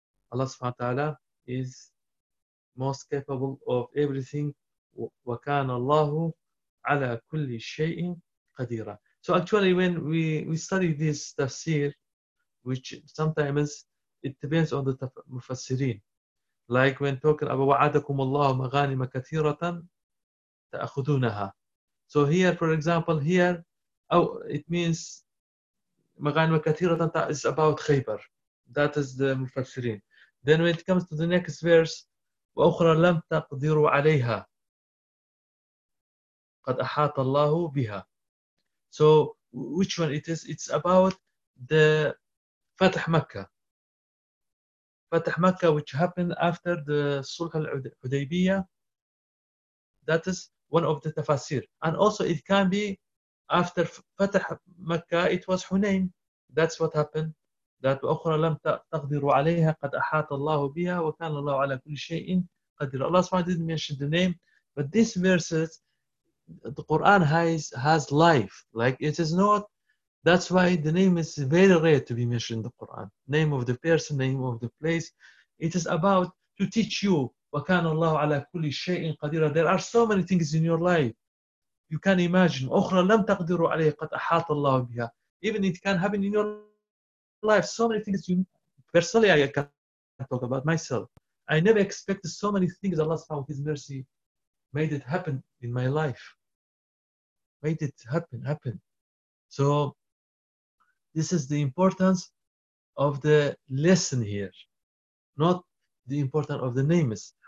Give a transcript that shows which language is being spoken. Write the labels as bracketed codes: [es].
[en] Allah subhanahu wa ta'ala is most capable of everything. [ar] وَكَانَ اللَّهُ عَلَىٰ كُلِ شَيْءٍ قَدِيرًا. [en] So actually, when we study this tafsir, which sometimes it depends on the mufassirin. Like when talking about [ar] وعدكم الله مغانم كثيرة تأخذونها. [en] So here, for example, here, oh, it means [ar] مغانم كثيرة [en] is about خيبر. That is the مفسرين. Then when it comes to the next verse, [ar] وأخرى لم تقدروا عليها قد أحاط الله بها. [en] So which one it is? It's about the فتح مكة. فتح مكة, which happened after the صلح الحديبية. That is one of the tafsir. And also it can be after فتح مكة, it was Hunayn. That's what happened. [ar] That وأخرى لم تقدروا عليها قد أحاط الله بها وكان الله على كل شيء قدير. [en] Allah SWT didn't mention the name, but these verses, the Quran has life. Like it is not. That's why the name is very rare to be mentioned in the Quran. Name of the person, name of the place. It is about to teach you [ar] وكان الله على كل شيء قدير. [en] There are so many things in your life you can imagine. [ar] وأخرى لم تقدروا عليها قد أحاط الله بها. [en] Even it can happen in your life, so many things. You personally, I can talk about myself. I never expected so many things. Allah subhanahu with His mercy made it happen in my life. Made it happen. So this is the importance of the lesson here, not the importance of the names.